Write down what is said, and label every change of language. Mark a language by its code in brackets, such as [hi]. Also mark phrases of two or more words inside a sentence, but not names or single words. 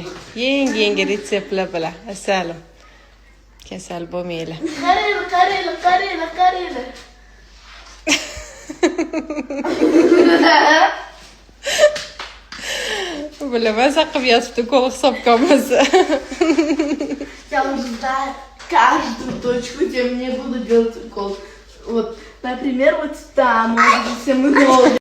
[uz] Yangi retseptlar bilan. Assalom. Kasal bo'lmaylar. Qaraylar. Bilaman, qilib yotibdi, qo'l hisobga olmasa. [ru] Я уже знаю каждую точку, где мне будут делать укол. Вот, например, вот там, вот, где мы